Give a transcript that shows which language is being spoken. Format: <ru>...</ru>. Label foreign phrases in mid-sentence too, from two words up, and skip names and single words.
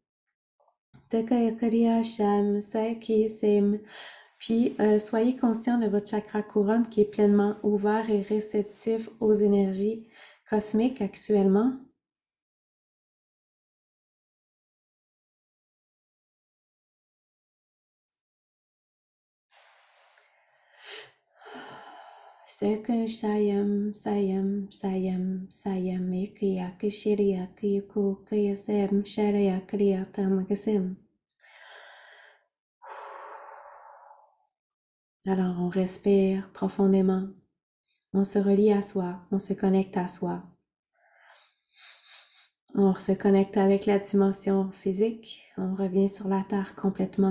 <fr>Puis, soyez conscient de votre chakra couronne qui est pleinement ouvert et réceptif aux énergies cosmiques actuellement. Seka Shayam Sayam Sayam Sayam Ekriya Kishiriya Kiyuku Kiyasem Sharaya Kriya Tamakasem. Alors, on respire profondément. On se relie à soi. On se connecte à soi. On se connecte avec la dimension physique. On revient sur la terre complètement.</fr>